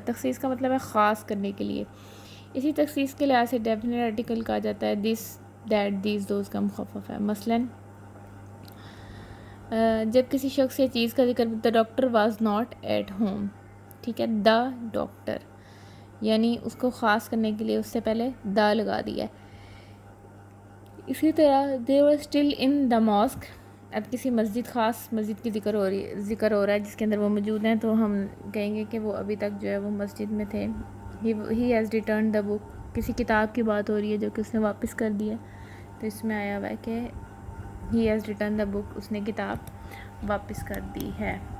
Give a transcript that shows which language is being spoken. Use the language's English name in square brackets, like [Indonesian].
[Urdu] تخصیص کا مطلب ہے خاص کرنے کے لیے. اسی تخصیص کے لحاظ سے ڈیفینٹ آرٹیکل کہا جاتا ہے دس، دیٹ، دیز، دوز کا مخفف ہے. مثلاً جب کسی شخص یا چیز کا ذکر [English] The doctor was not at home. [Urdu] ٹھیک ہے، دا ڈاکٹر، یعنی اس کو خاص کرنے کے لیے اس سے پہلے دا لگا دیا. [English] اسی طرح they were still in the mask. [Urdu] اب کسی مسجد، خاص مسجد کی ذکر ہو رہا ہے جس کے اندر وہ موجود ہیں، تو ہم کہیں گے کہ وہ ابھی تک جو ہے وہ مسجد میں تھے. [English] He has return the book. [Urdu] کسی کتاب کی بات ہو رہی ہے جو کہ اس نے واپس کر دی ہے، تو اس میں آیا ہوا ہے کہ ہی ہیز ریٹرن دا بک، اس نے کتاب واپس کر دی ہے.